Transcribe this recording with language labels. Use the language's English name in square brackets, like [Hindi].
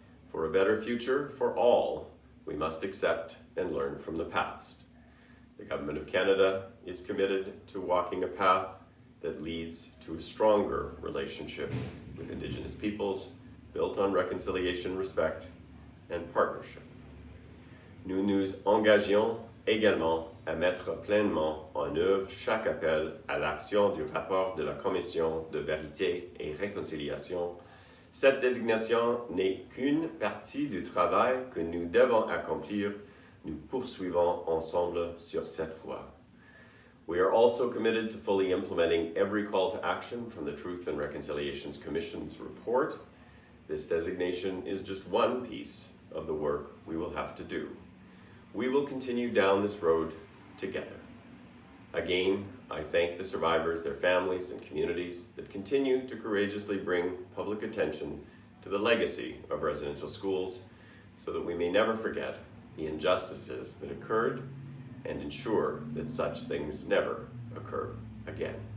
[English] For a better future for all, we must accept and learn from the past. The Government of Canada is committed to walking a path that leads to a stronger relationship with Indigenous peoples, built on reconciliation, respect, and partnership. [French] Nous nous engageons également à mettre pleinement en œuvre chaque appel à l'action du rapport de la Commission de vérité et réconciliation. Cette désignation n'est qu'une partie du travail que nous devons accomplir. Nous poursuivons ensemble sur cette voie. [English] We are also committed to fully implementing every call to action from the Truth and Reconciliation Commission's report. This designation is just one piece of the work we will have to do. We will continue down this road together. Again, I thank the survivors, their families, and communities that continue to courageously bring public attention to the legacy of residential schools so that we may never forget the injustices that occurred and ensure that such things never occur again.